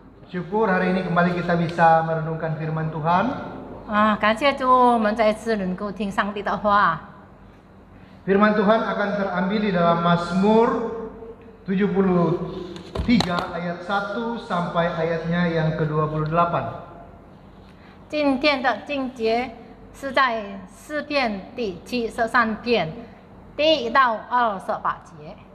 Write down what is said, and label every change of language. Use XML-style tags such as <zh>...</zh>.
<id>syukur hari ini kembali kita bisa merenungkan firman Tuhan.</id> <zh>感谢主，我们再次能够听上帝的话。</zh> <id>Firman Tuhan akan terambil di dalam Mazmur 73 ayat 1 sampai ayatnya yang ke-28.</id> <zh>今天的经节是在诗篇第73篇第1到28节。</zh>